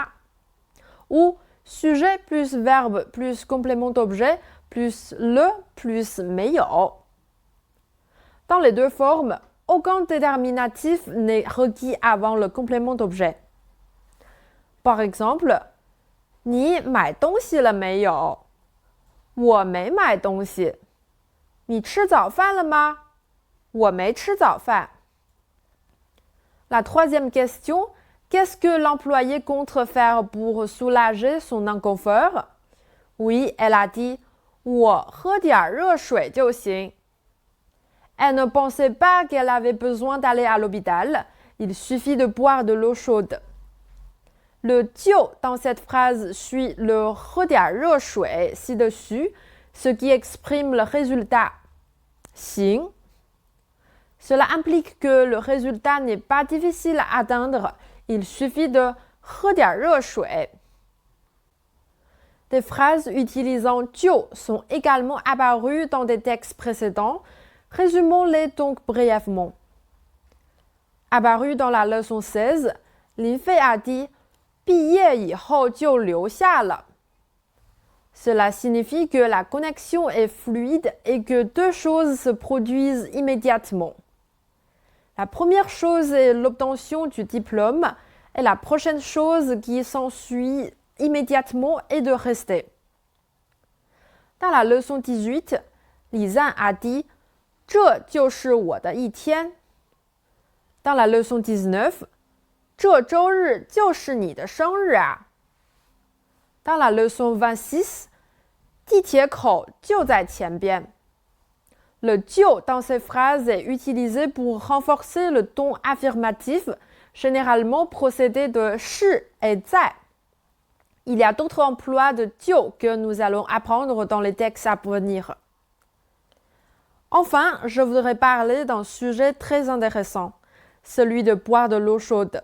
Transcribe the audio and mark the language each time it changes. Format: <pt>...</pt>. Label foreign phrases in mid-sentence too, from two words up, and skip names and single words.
<fr>Ou sujet plus verbe plus complément d'objet plus le plus 没有. Dans les deux formes, aucun déterminatif n'est requis avant le complément d'objet. Par exemple,</fr> <zh>你买东西了没有？我没买东西。你吃早饭了吗？我没吃早饭。</zh> <fr>La troisième question, qu'est-ce que l'employé compte faire pour soulager son inconfort? Oui, elle a dit,</fr> <zh>我喝点热水就行。</zh> <fr>Elle ne pensait pas qu'elle avait besoin d'aller à l'hôpital. Il suffit de boire de l'eau chaude. Le 就 dans cette phrase suit le</fr> <zh>喝点热水</zh> <fr>ci-dessus, ce qui exprime le résultat 行. Cela implique que le résultat n'est pas difficile à atteindre. Il suffit de</fr> <zh>喝点热水.</zh> <fr>Des phrases utilisant 就 sont également apparues dans des textes précédents. Résumons-les donc brièvement. Apparu dans la leçon 16, Lin Fei a dit</fr> <zh>毕业以后就留下了.</zh> <fr>Cela signifie que la connexion est fluide et que deux choses se produisent immédiatement. La première chose est l'obtention du diplôme et la prochaine chose qui s'ensuit immédiatement est de rester. Dans la leçon 18, Li Zan a dit</fr> <zh>这就是我的一天.</zh> <fr>Dans la leçon 19,</fr> <zh>这周日就是你的生日啊.</zh> <fr>Dans la leçon 26,</fr> <zh>地铁口就在前边.</zh> <fr>Le 就 dans ces phrases est utilisé pour renforcer le ton affirmatif, généralement procédé de 是 et 在. Il y a d'autres emplois de 就 que nous allons apprendre dans les textes à venir. Enfin, je voudrais parler d'un sujet très intéressant, celui de boire de l'eau chaude.</fr>